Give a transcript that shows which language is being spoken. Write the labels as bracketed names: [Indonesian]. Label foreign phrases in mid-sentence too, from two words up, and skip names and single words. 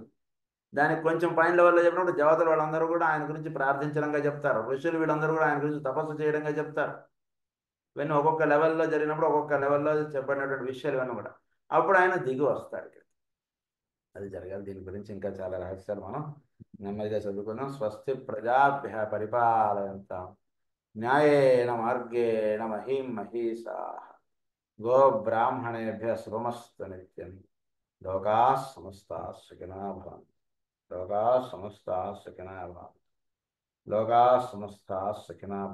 [Telugu] దానికి కొంచెం పైన లెవెల్లో చెప్పినప్పుడు దేవతలు వాళ్ళందరూ కూడా ఆయన గురించి ప్రార్థించడంగా చెప్తారు. ఋషులు వీళ్ళందరూ కూడా ఆయన గురించి తపస్సు చేయడంగా చెప్తారు. ఇవన్నీ ఒక్కొక్క లెవెల్లో జరిగినప్పుడు ఒక్కొక్క లెవెల్లో చెప్పినటువంటి విషయాలు ఇవన్నీ కూడా అప్పుడు ఆయన దిగి వస్తాడు. అది జరగాలి. దీని గురించి ఇంకా చాలా రహస్యాలు మనం నెమ్మదిగా చదువుకుందాం. [Sanskrit] స్వస్తి ప్రజాభ్య పరిపాలయంతాం న్యాయేన మార్గేణ మహీం మహీషాః గో బ్రాహ్మణేభ్య శుభమస్తు నిత్యం. లోకాః సమస్తాః సుఖినో భవంతు. లోకాః సమస్తాః సుఖినో భవంతు. లోకాః సమస్తాః సుఖినో భవంతు.